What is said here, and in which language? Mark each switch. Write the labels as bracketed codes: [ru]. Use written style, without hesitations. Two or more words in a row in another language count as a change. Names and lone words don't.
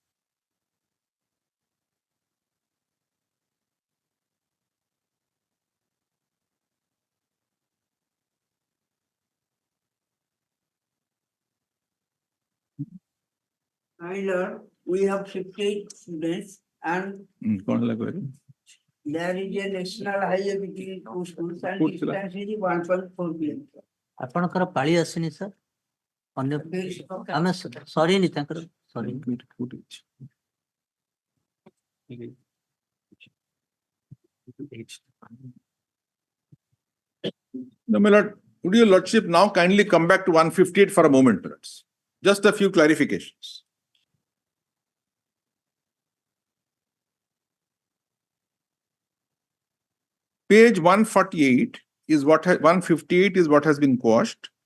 [en] My lord, we have 58 students and there is a national highway between two schools and distance is 1.4 km. [or] ଆପଣଙ୍କର ପାଳି ଆସିନି ସାର୍ ଅନ୍ୟ ଆମେ ସରିନି ତାଙ୍କର ସରି [en] No, my lord, would your lordship now kindly come back to 158 for a moment, perhaps? Just a few clarifications. Page 148 is 158 is what has been quashed.